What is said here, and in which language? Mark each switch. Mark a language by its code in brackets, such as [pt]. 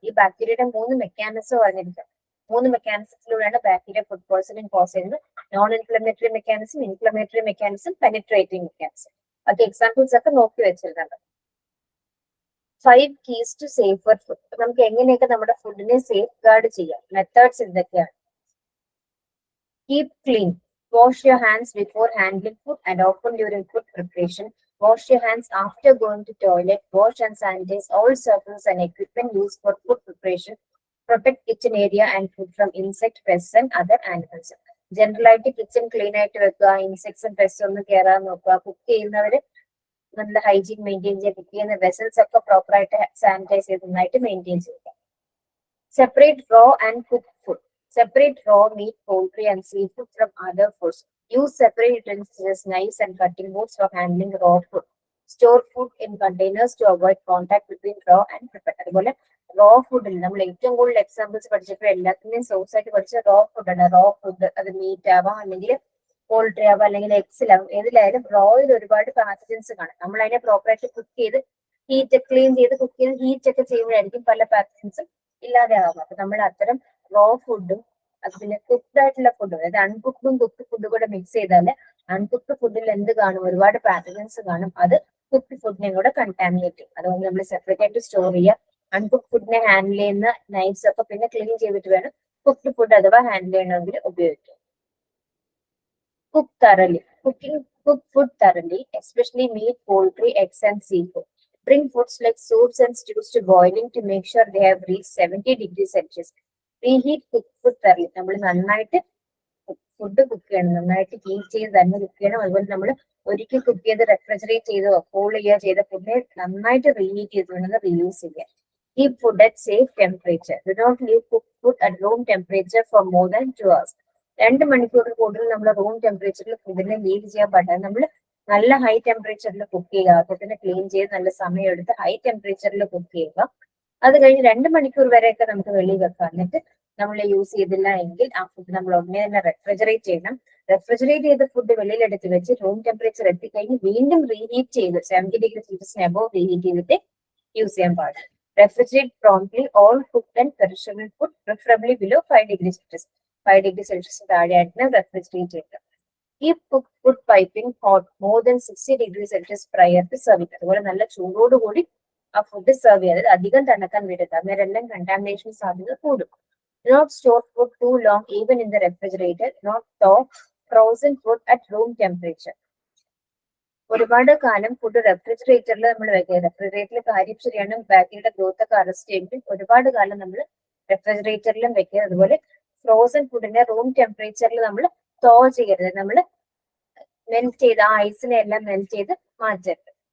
[ml] ഈ ബാക്ടീരിയയുടെ 3 mechanism പറഞ്ഞിരിക്കാം. 3 മെക്കാനിസത്തിലൂടെയാണ് bacteria food poisoning cos ചെയ്യുന്നത്. Non inflammatory mechanism, inflammatory mechanism, penetrating mechanism. ഒക്കെ എക്സാമ്പിൾസ് ഒക്കെ നോക്കി വെച്ചിരുന്നുണ്ട്. [en] 5 keys to safer food. [ml] നമുക്ക് എങ്ങനെയൊക്കെ നമ്മുടെ ഫുഡിനെ സേഫ് ഗാർഡ് ചെയ്യാം. മെത്തേഡ്സ് എന്തൊക്കെയാണ്? [en] Keep clean. Wash your hands before handling food and often during food preparation. Wash your hands after going to toilet. Wash and sanitize all surfaces and equipment used for food preparation. Protect kitchen area and food from insect, pests and other animals. [ml] General ആയിട്ട് kitchen clean ആയിട്ട് വെക്കുക. ഇൻസെക്ട്സും പെസ്റ്റും ഒന്നും കയറാൻ നോക്കുക. Cook ചെയ്യുന്നവര് നല്ല hygiene maintain ചെയ്യുക. Cook ചെയ്യുന്ന വെസൽസ് ഒക്കെ പ്രോപ്പർ ആയിട്ട് സാനിറ്റൈസ് ചെയ്ത് നന്നായിട്ട് മെയിൻറ്റെയിൻ ചെയ്യുക. [en] Separate raw and cook food. Separate raw meat, poultry, and seafood from other foods. Use separate utensils, knives, and cutting boards for handling raw food. Store food in containers to avoid contact between raw and prepared. [ml] അതുപോലെ raw ഫുഡിൽ നമ്മൾ ഏറ്റവും കൂടുതൽ examples പഠിച്ചപ്പോൾ എല്ലാത്തിന്റെയും source ആയിട്ട് പഠിച്ച raw ഫുഡാണ്. റോ ഫുഡ് അത് മീറ്റ് ആവാം, അല്ലെങ്കിൽ പോൾട്രി ആവാം, അല്ലെങ്കിൽ എഗ്സിലാവും. ഏതിലായാലും റോയിൽ ഒരുപാട് പാത്തജൻസ് കാണും. നമ്മൾ അതിനെ പ്രോപ്പറായിട്ട് കുക്ക് ചെയ്ത് ഹീറ്റ് ക്ലീൻ ചെയ്ത് കുക്ക് ചെയ്ത് ഹീറ്റ് ഒക്കെ ചെയ്യുമ്പോഴായിരിക്കും പല പാത്തജൻസും ഇല്ലാതെ ആവാം. അപ്പൊ നമ്മൾ അത്തരം റോ ഫുഡും അതുപോലെ കുക്ക്ഡ് ആയിട്ടുള്ള ഫുഡും, അതായത് അൺകുക്ക്ഡും കുക്ക്ഡ് ഫുഡും കൂടെ മിക്സ് ചെയ്താല് അൺകുക്ക്ഡ് ഫുഡിൽ എന്ത് കാണും? ഒരുപാട് പാത്തജൻസ് കാണും. അത് കുക്ക്ഡ് ഫുഡിനെ കൂടെ കണ്ടാമിനേറ്റ് ചെയ്യും. അതുകൊണ്ട് നമ്മൾ സെപ്പറേറ്റ് ആയിട്ട് സ്റ്റോർ ചെയ്യുക. അൺകുക്ക്ഡ് ഫുഡിനെ ഹാൻഡിൽ ചെയ്യുന്ന നൈഫ്സ് ഒക്കെ പിന്നെ ക്ലീൻ ചെയ്തിട്ട് വേണം കുക്ക്ഡ് ഫുഡ് അഥവാ ഹാൻഡിൽ ചെയ്യണമെങ്കിൽ ഉപയോഗിക്കാം. [en] Cook thoroughly. Cook food thoroughly, especially meat, poultry, eggs, and seafood. Bring foods like soups and stews to boiling to make sure they have reached 70 degrees Celsius. Reheat cook food thoroughly. [ml] നമ്മൾ നന്നായിട്ട് food cook ചെയ്യണം. നന്നായിട്ട് heat ചെയ്ത് തന്നെ cook ചെയ്യണം. അതുപോലെ നമ്മൾ ഒരിക്കൽ കുക്ക് ചെയ്ത് റെഫ്രിജറേറ്റ് ചെയ്തോ കൂൾ ചെയ്യുക ചെയ്ത ഫുഡിനെ നന്നായിട്ട് റീഹീറ്റ് ചെയ്ത് വേണം റീയൂസ് ചെയ്യാൻ. [en] Keep food at safe temperature. Do not leave cooked food at room temperature for more than 2 hours. [ml] 2 മണിക്കൂറിൽ കൂടുതൽ നമ്മൾ റൂം ടെമ്പറേച്ചറിൽ ഫുഡിനെ ലീവ് ചെയ്യാൻ പാടില്ല. നമ്മൾ നല്ല ഹൈ ടെമ്പറേച്ചറിൽ കുക്ക് ചെയ്യുക. ഫുഡിനെ ക്ലീൻ ചെയ്ത് നല്ല സമയം എടുത്ത് ഹൈ ടെമ്പറേച്ചറിൽ കുക്ക് ചെയ്യുക. അത് കഴിഞ്ഞ് 2 മണിക്കൂർ വരെയൊക്കെ നമുക്ക് വെളിയിൽ വെക്കാം. എന്നിട്ട് നമ്മൾ യൂസ് ചെയ്തില്ല എങ്കിൽ ആ ഫുഡ് നമ്മൾ ഉടനെ തന്നെ റെഫ്രിജറേറ്റ് ചെയ്യണം. റെഫ്രിജറേറ്റ് ചെയ്ത ഫുഡ് വെളിയിലെടുത്ത് വെച്ച് റൂം ടെമ്പറേച്ചർ എത്തിക്കഴിഞ്ഞ് വീണ്ടും റീഹീറ്റ് ചെയ്ത് 70°C above റീഹീറ്റ് ചെയ്തിട്ട് യൂസ് ചെയ്യാൻ പാടില്ല. [en] Refrigerate promptly all cooked and perishable food, preferably below 5°C. [ml] 5°C താഴെയായിട്ട് റെഫ്രിജറേറ്റ് ചെയ്യുക. [en] Keep cooked food piping hot more than 60°C prior to serving. [ml] അതുപോലെ നല്ല ചൂടോടുകൂടി ആ ഫുഡ് സെർവ് ചെയ്തത് അധികം തണുക്കാൻ വിടരുത്. അന്നേരം എല്ലാം കണ്ടാമിനേഷൻ സാധ്യത കൂടും. [en] Not store food too long even in the refrigerator. Not thaw frozen food at room temperature. [ml] ഒരുപാട് കാലം ഫുഡ് റെഫ്രിജറേറ്ററിൽ നമ്മൾ വെക്കുക. റെഫ്രിജറേറ്ററിൽ കാര്യം ശരിയാണ്, ബാക്ടീരിയയുടെ ഗ്രോത്ത് ഒക്കെ അറസ്റ്റ് ചെയ്യുമ്പോൾ ഒരുപാട് കാലം നമ്മൾ റെഫ്രിജറേറ്ററിലും വെക്കുക. അതുപോലെ ഫ്രോസൺ ഫുഡിനെ റൂം ടെമ്പറേച്ചറിൽ നമ്മൾ തോ ചെയ്യരുത്. നമ്മൾ മെൽറ്റ് ചെയ്ത് ആ ഐസിനെ എല്ലാം മെൽറ്റ് ചെയ്ത് മാറ്റരുത്.